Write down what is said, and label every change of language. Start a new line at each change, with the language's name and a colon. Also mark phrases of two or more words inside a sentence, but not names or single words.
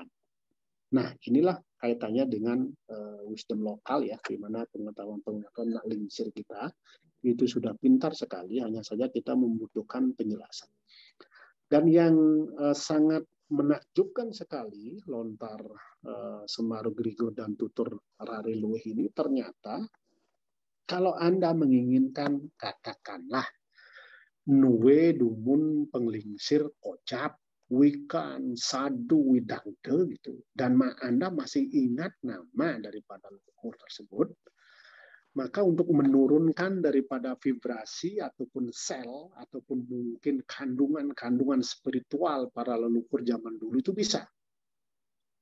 Indonesian: Nah, inilah kaitannya dengan wisdom lokal ya, di mana pengetahuan
Balinese: nak lingsir
Indonesian: kita itu sudah pintar sekali, hanya saja kita membutuhkan penjelasan. Dan yang sangat menakjubkan sekali lontar Semaro Griegoh dan tutur Rare Luwih ini ternyata kalau Anda menginginkan katakanlah
Balinese: nuwe dumun penglingsir kocap wikan sadu widangde
Indonesian: gitu dan Anda masih ingat nama daripada leluhur tersebut, maka untuk menurunkan daripada vibrasi ataupun sel ataupun mungkin kandungan spiritual para leluhur zaman dulu itu bisa.